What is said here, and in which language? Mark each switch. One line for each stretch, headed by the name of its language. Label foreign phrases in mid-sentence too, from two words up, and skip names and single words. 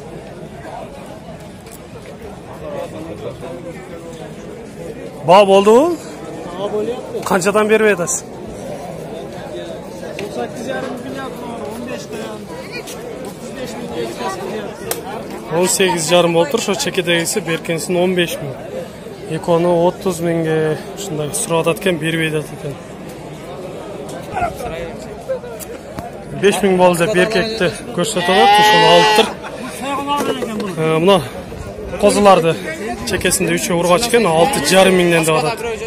Uzbek: Bog' bo'ldi u? Ha bo'lyapti. Qanchadan berib edasiz? 18,5 ming, 15 dan 35 mingga yetkazib beryapti.
Kyrgyz: 18,5 болуп тур. Ошо чекедегиси беркенсин 15 миң. Экону 30 миңге ушундай сурап атат экен, бербейт атат экен. 5 миң болду деп эркекти көрсөтүп атат, ошону алыптыр. Мына козуларды чекесинде 3 ургач экен, 6,5 миңден деп атат.